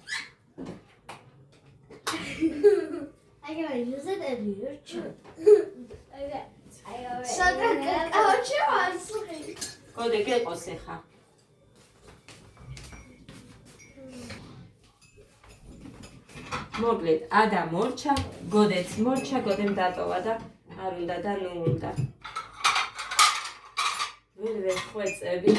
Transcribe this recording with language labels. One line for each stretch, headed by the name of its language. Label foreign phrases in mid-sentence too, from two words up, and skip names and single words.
English: I gotta use it and you're chewing. Okay. So
Georgian: გოდე გეყოს ეხა. მოკლედ, ადა მორჩა, გოდეც მორჩა, გოდემ დატოვა და არ უნდა და ნუ უნდა. ვერ ხვეწები.